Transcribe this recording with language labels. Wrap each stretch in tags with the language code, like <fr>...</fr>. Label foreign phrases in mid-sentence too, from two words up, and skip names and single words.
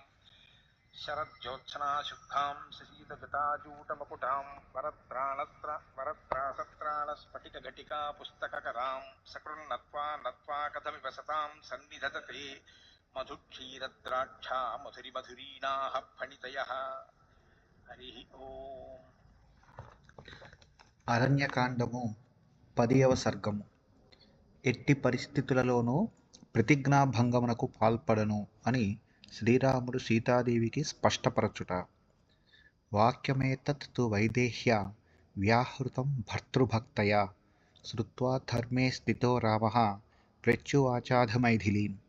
<sa>शरज्योत्सनाशुद्धां शशीतजटाजूटमकुटां वरत्रासत्राणस्फटिकघटिका पुस्तककरां सकृन्नत्वा नत्वा कथमिव सतां सन्निधत्ते मधुक्षीरद्राक्षा मधुरिमधुरीणाः फणितयः। हरि ओम्।</sa> <te>అరణ్యకాండము 10వ సర్గము. ఎట్టి పరిస్థితులలోనూ ప్రతిజ్ఞాభంగమునకు పాల్పడను అని శ్రీరాముడు సీతాదేవికి స్పష్టపరచుట.</te> <sa>వాక్యమేతత్ తు వైదేహ్య వ్యాహృతం భర్తృభక్తయా శ్రుత్వా ధర్మే స్థితో రామః ప్రత్యువాచాధ మైథిలీం.</sa>